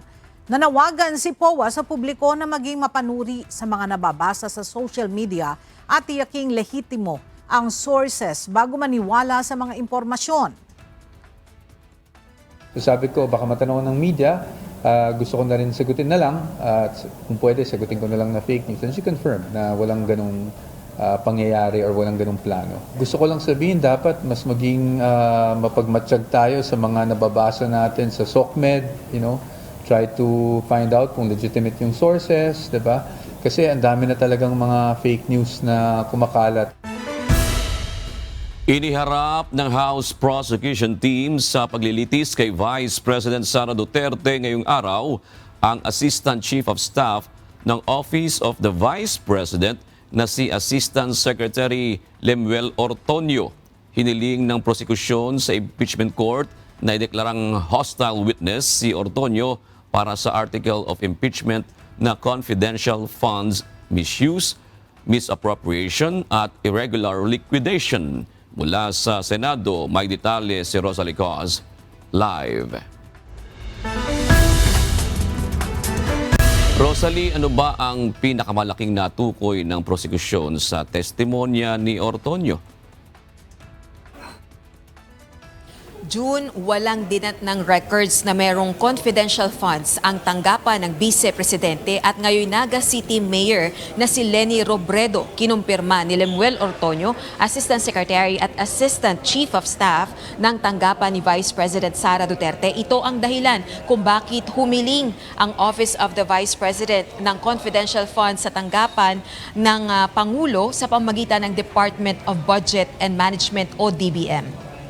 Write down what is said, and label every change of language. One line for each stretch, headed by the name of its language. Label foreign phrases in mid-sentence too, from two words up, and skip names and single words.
Filipino: Nanawagan si Powa sa publiko na maging mapanuri sa mga nababasa sa
English: social media
Filipino: at tiyaking lehitimo ang sources bago maniwala sa mga impormasyon. So sabi ko, baka matanong ng media, gusto ko na rin sagutin na lang, at kung pwede, sagutin ko na lang na
English: fake news. And she confirmed
Filipino: na walang ganong pangyayari or walang ganong plano. Gusto ko lang sabihin, dapat mas maging mapagmatsyag tayo sa mga nababasa natin sa SOCMED,
English: try to find out
Filipino: kung legitimate yung sources, diba? Kasi ang dami na talagang mga
English: fake news
Filipino: na kumakalat. Iniharap ng House Prosecution Team sa paglilitis kay Vice President Sara Duterte ngayong araw ang Assistant Chief of Staff ng Office of the Vice President na si Assistant Secretary Lemuel Ortonio. Hiniling ng prosekusyon sa impeachment court na ideklarang
English: hostile witness
Filipino: si Ortonio para sa
English: article of impeachment
Filipino: na
English: confidential funds misuse, misappropriation
Filipino: at
English: irregular liquidation.
Filipino: Mula sa Senado, may detalye si Rosalie Cos live. Rosalie, ano ba ang pinakamalaking natukoy ng prosekusyon sa testimonya ni Ortonio? June, walang dinatnang records na merong
English: confidential funds
Filipino: ang tanggapan ng Vice Presidente at ngayon Naga City Mayor na si Leni Robredo. Kinumpirma ni Lemuel Ortonio, Assistant Secretary at Assistant Chief of Staff ng tanggapan ni Vice President Sara Duterte. Ito ang dahilan kung bakit humiling ang Office of the Vice President ng
English: confidential funds
Filipino: sa tanggapan ng Pangulo sa pamamagitan ng Department of Budget and Management o DBM.